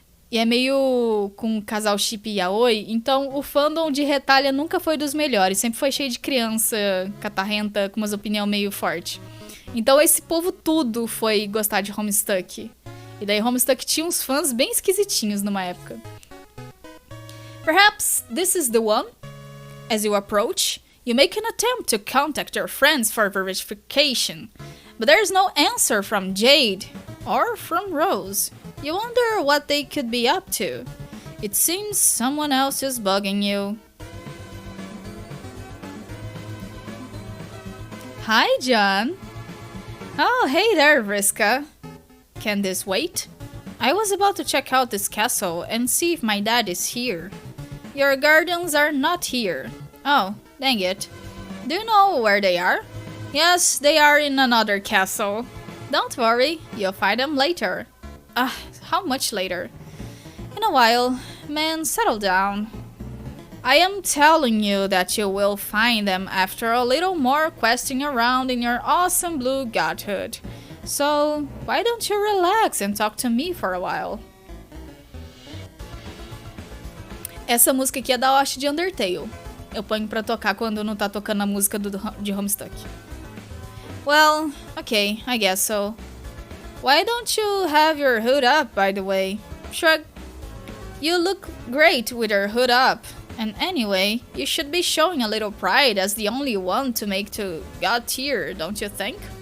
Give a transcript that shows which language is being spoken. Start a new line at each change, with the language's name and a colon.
Portuguese: E é meio com casal chip e yaoi, então o fandom de Retalia nunca foi dos melhores. Sempre foi cheio de criança catarrenta, com umas opiniões meio fortes. Então esse povo tudo foi gostar de Homestuck. E daí Homestuck tinha uns fãs bem esquisitinhos numa época.
English: Perhaps this is the one. As you approach, you make an attempt to contact your friends for verification. But there's no answer from Jade or from Rose. You wonder what they could be up to. It seems someone else is bugging you. Hi, John. Oh, hey there, Vriska. Can this wait? I was about to check out this castle and see if my dad is here. Your guardians are not here. Oh, dang it. Do you know where they are? Yes, they are in another castle. Don't worry, you'll find them later. How much later? In a while. Man, settle down. I am telling you that you will find them after a little more questing around in your awesome blue godhood. So, why don't you relax and talk to me for a while?
Portuguese: Essa música aqui é da host de Undertale. Eu ponho pra tocar quando não tá tocando a música de Homestuck.
English: Well, okay, I guess so. Why don't you have your hood up, by the way? Shrug. You look great with your hood up. And anyway, you should be showing a little pride as the only one to make to God tier, don't you think?